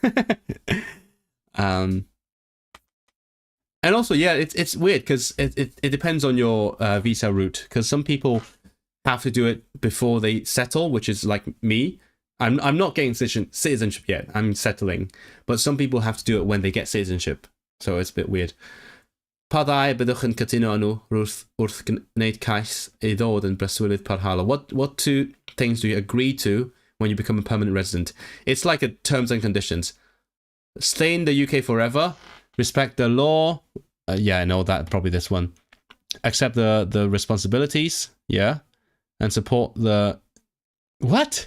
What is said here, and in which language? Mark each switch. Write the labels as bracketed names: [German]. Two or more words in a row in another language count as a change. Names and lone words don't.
[English] And also, yeah, it's weird because it depends on your visa route, because some people have to do it before they settle, which is like me. I'm not getting citizenship yet. I'm settling, but some people have to do it when they get citizenship. So it's a bit weird. [Welsh] Pa ddau byddwch yn cytuno â nhw wrth gwneud cais I ddod yn breswylydd parhaol? [English] What two things do you agree to when you become a permanent resident? It's like a terms and conditions. Stay in the UK forever. Respect the law. Yeah, I know that. Probably this one. Accept the responsibilities. Yeah. And support the... What?